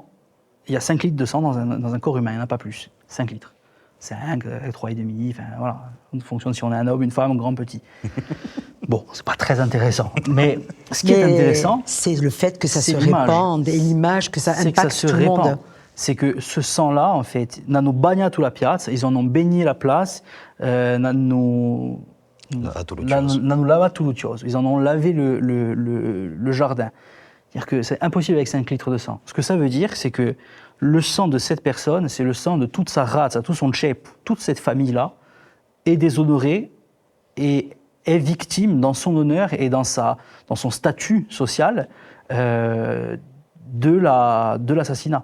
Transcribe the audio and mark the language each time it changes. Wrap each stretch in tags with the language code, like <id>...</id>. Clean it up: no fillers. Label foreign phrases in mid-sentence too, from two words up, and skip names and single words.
<fr>Il y a 5 litres de sang dans un corps humain, il n'y en a pas plus. 5 litres. 5, 3,5, enfin voilà. En fonction de si on est un homme, une femme, grand, petit. Bon, c'est pas très intéressant. Mais ce qui est intéressant, c'est le fait que ça se répande et l'image que ça impacte tout le monde. C'est que ce sang-là, en fait,</fr> <it>hanno bagnato la piazza,</it> <fr>ils en ont baigné la place,</fr> <it>hanno lavato l'uccioso,</it> <fr>ils en ont lavé le jardin. C'est-à-dire que c'est impossible avec 5 litres de sang. Ce que ça veut dire, c'est que le sang de cette personne, c'est le sang de toute sa razza, tout son cep, toute cette famille-là, est déshonorée et est victime dans son honneur et dans son statut social de l'assassinat.</fr>